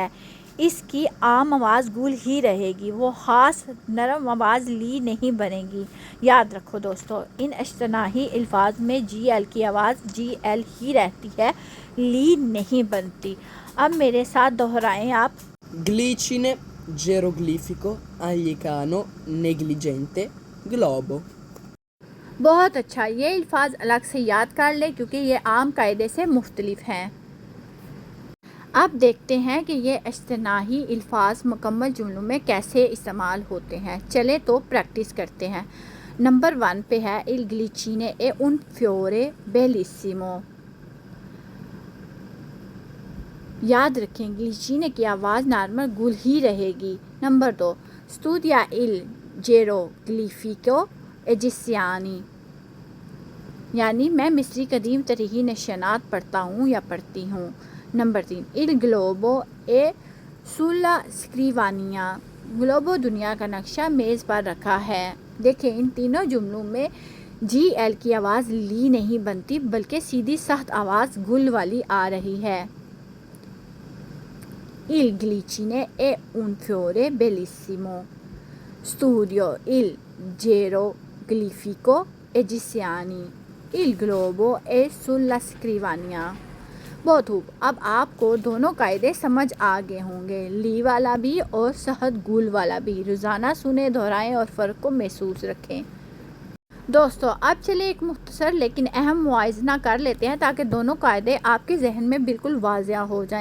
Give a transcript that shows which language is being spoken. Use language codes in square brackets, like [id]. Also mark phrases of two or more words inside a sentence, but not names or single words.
[ur] اس کی عام آواز گل ہی رہے گی، وہ خاص نرم آواز لی نہیں بنے گی. یاد رکھو دوستو، ان اصطناعی الفاظ میں جی ایل کی آواز جی ایل ہی رہتی ہے، لی نہیں بنتی. اب میرے ساتھ دہرائیں آپ. [it] Glicine. Geroglifico. Anglicano. Negligente. Globo. [ur] بہت اچھا، یہ الفاظ الگ سے یاد کر لیں کیونکہ یہ عام قاعدے سے مختلف ہیں. اب دیکھتے ہیں کہ یہ اصطناعی الفاظ مکمل جملوں میں کیسے استعمال ہوتے ہیں. چلیں تو پریکٹس کرتے ہیں. نمبر 1 پہ ہے [it] Il glicine è un fiore bellissimo. [ur] یاد رکھیں گلیچینے کی آواز نارمل گل ہی رہے گی. نمبر 2 [it] Studia il geroglifico egiziani. [ur] یعنی میں مصری قدیم تاریخی نشانات پڑھتا ہوں یا پڑھتی ہوں. نمبر 3 [it] Il globo è sulla scrivania. [ur] گلوبو دنیا کا نقشہ میز پر رکھا ہے. دیکھیں ان تینوں جملوں میں جی ایل کی آواز لی نہیں بنتی بلکہ سیدھی سخت آواز گل والی آ رہی ہے. [it] Il glicine è un fiore bellissimo. Studio il geroglifico egiziani. Il globo è sulla scrivania. [ur] بہت خوب. اب آپ کو دونوں قاعدے سمجھ آ گئے ہوں گے، لی والا بھی اور سخت گل والا بھی. روزانہ سنیں، دہرائیں اور فرق کو محسوس رکھیں. دوستو اب چلے ایک مختصر لیکن اہم موازنہ کر لیتے ہیں تاکہ دونوں قاعدے آپ کے ذہن میں بالکل واضح ہو جائیں.